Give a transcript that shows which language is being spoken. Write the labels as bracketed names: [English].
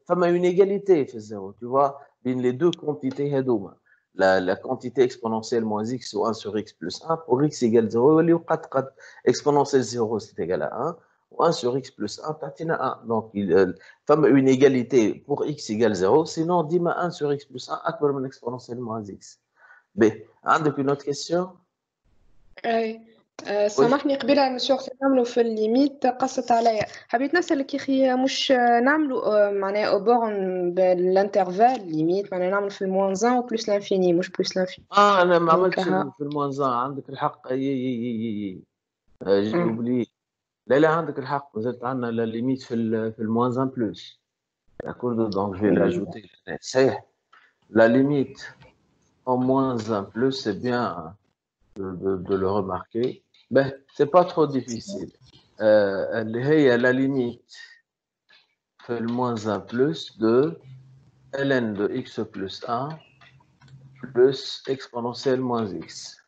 [French] Enfin, une égalité fait 0. Tu vois, les deux quantités, la quantité exponentielle moins x ou 1 sur x plus 1, pour x égale 0, exponentielle 0, c'est égal à 1. 1 sur x plus 1, t'as 1. Donc, une égalité pour x égale 0. Sinon, dis-moi 1 sur x plus 1, acquérir exponentielle moins x. B. Avez-vous une autre question? [Arabic] سامحني قبيله مسيو نعملوا في الليميت قصت عليا. حبيت نسألك يا اخي مش نعملوا معناها اوبورن بالانترفال ليميت معناها نعمل في الموان و بلس لانفيني مش بلس لانفيني. انا ما عملتش في الموانزان عندك الحق اي اوبلي. لا عندك الحق مازالت عندنا لا ليميت في الموانزان بلس. [French] داكورد دونك جو في لاجوتي. [Arabic] صحيح [French] la limite en moins 1 plus, c'est bien de le remarquer. Ben, c'est pas trop difficile. Il y a la limite fait le moins 1 plus de ln de x plus 1 plus exponentielle moins x.